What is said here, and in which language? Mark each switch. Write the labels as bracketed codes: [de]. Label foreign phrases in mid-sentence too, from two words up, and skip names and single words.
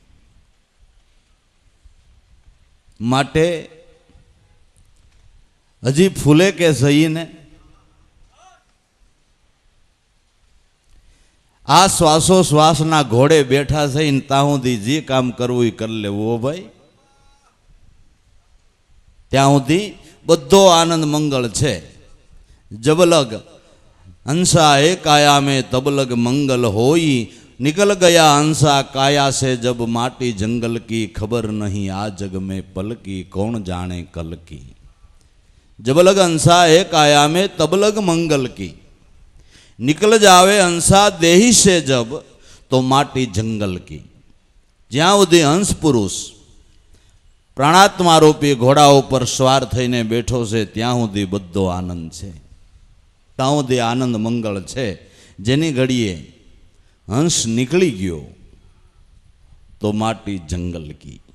[gu] માટે હજી ફૂલે કે જઈને આ શ્વાસોશ્વાસના ઘોડે બેઠા થઈને ત્યાં સુધી જે કામ કરવું એ કરી લેવું. હો ભાઈ, ત્યાં સુધી બધો આનંદ મંગળ છે. [hi] जबलग हंसा ए काया में तबलग मंगल होई, निकल गया हंसा काया से जब माटी जंगल की, खबर नहीं आ जग में पल की, कौन जाने कल की. जबलग हंसा ए काया में तबलग मंगल की, निकल जावे हंसा देही से जब तो माटी जंगल की. [gu] જ્યાં સુધી હંસ પુરુષ પ્રાણાત્મા રૂપી ઘોડા ઉપર સ્વાર થઈને બેઠો છે ત્યાં સુધી બધો આનંદ છે, ત્યાં સુધી આનંદ મંગળ છે. જેની ઘડીએ હંસ નીકળી ગયો તો [hi] माटी जंगल की.